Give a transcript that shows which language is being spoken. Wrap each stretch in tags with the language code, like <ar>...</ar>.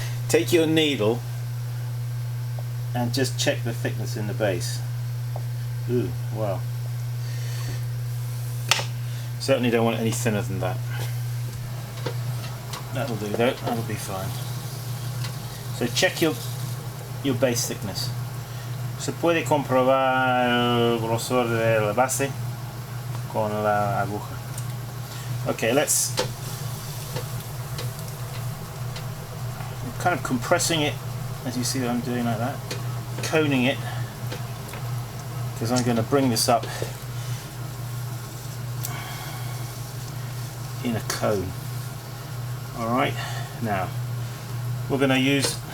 <en>Take your needle and just check the thickness in the base. Ooh, wow. Certainly don't want any thinner than that. That'll do, that'll be fine. So check your base thickness.</en> <es>Se puede comprobar el grosor de la base con la aguja.</es> <en>Okay, I'm kind of compressing it, as you see that I'm doing like that, coning it, because I'm going to bring this up in a cone. Alright, now we're going to use</en>